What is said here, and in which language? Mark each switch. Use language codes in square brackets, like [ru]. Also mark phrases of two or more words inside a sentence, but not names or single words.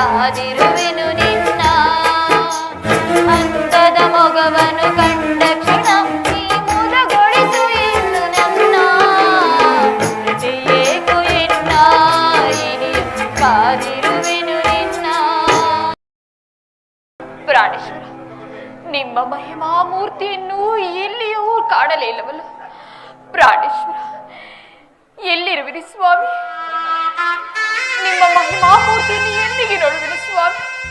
[kn] ಕಾದಿರುವೆನು ನಿನ್ನ ಅಂತದ ಮೊಗವನು ಕಂಡ ಕ್ಷಣ ನೀ ಮುದಗೊಳಿಸು ಎಂದು ನನ್ನ ಏಕು ಎನ್ನ ಇನಿ ಕಾದಿರುವೆನು ನಿನ್ನ. ಪ್ರಾಣೇಶ್ವರ, ನಿಮ್ಮ ಮಹಿಮಾ ಮೂರ್ತಿಯನ್ನು ಎಲ್ಲಿಯೂ ಕಾಣಲೇ ಇಲ್ಲವಲ್ಲ. ಪ್ರಾಣೇಶ್ವರ, ಎಲ್ಲಿರುವಿರಿ ಸ್ವಾಮಿ? ನಿಮ್ಮ ಮಹಿಮಾ ಮೂರ್ತಿಯನ್ನು ಎಲ್ಲಿಗೆ ನೋಡುವಿರಿ ಸ್ವಾಮಿ?